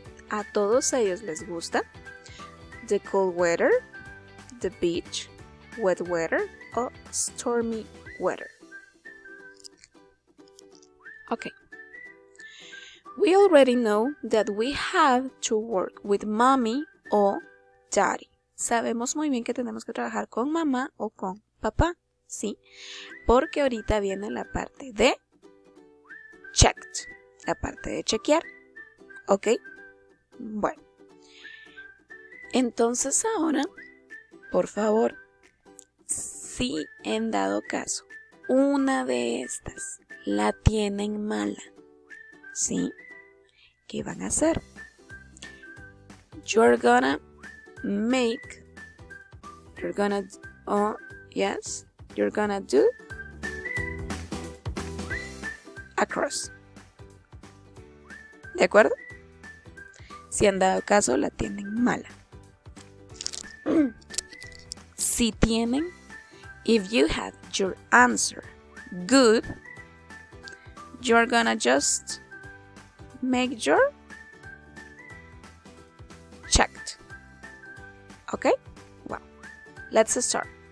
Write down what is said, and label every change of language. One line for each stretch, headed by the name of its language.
Spanish: A todos ellos les gusta
English: the cold weather, the beach, wet weather or stormy weather. Okay. We already know that we have to work with mommy o daddy.
Spanish: Sabemos muy bien que tenemos que trabajar con mamá o con papá, ¿sí? Porque ahorita viene la parte de checked, la parte de chequear, ¿ok? Bueno. Entonces ahora, por favor, si en dado caso una de estas la tienen mala, ¿sí? ¿Qué van a hacer?
English: You're gonna make You're gonna, oh, yes, you're gonna do a cross.
Spanish: ¿De acuerdo? Si han dado caso, la tienen mala. Si tienen,
English: if you have your answer good, you're gonna just make your checked. Okay? Well, let's start.